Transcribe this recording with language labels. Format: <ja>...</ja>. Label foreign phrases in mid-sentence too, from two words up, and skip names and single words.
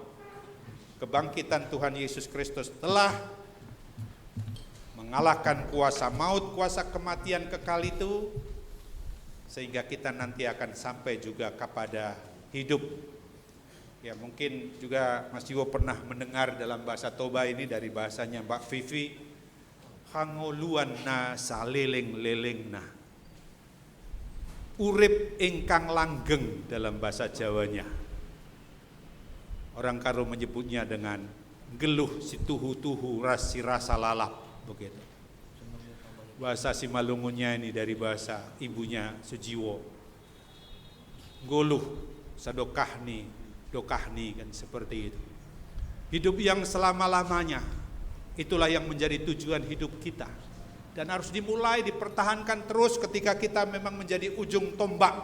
<id>Kebangkitan Tuhan Yesus Kristus telah mengalahkan kuasa maut, kuasa kematian kekal itu, sehingga kita nanti akan sampai juga kepada hidup. Ya, mungkin juga Mas Jiwo pernah mendengar dalam bahasa Toba ini dari bahasanya Mbak Vivi,</id> <bbc>hangoluan na saleleng-leleng na,</bbc> <jv>urip ingkang langgeng</jv> <id>dalam bahasa Jawanya. Orang Karo menyebutnya dengan</id> <btx>geluh si tuhu-tuhu rasi rasa lalap,</btx> <id>begitu. Bahasa Simalungunnya ini dari bahasa ibunya Sujiwo,</id> <bts>goluh sadokahni dokahni,</bts> <id>kan seperti itu. Hidup yang selama-lamanya, itulah yang menjadi tujuan hidup kita, dan harus dimulai dipertahankan terus ketika kita memang menjadi ujung tombak.</id>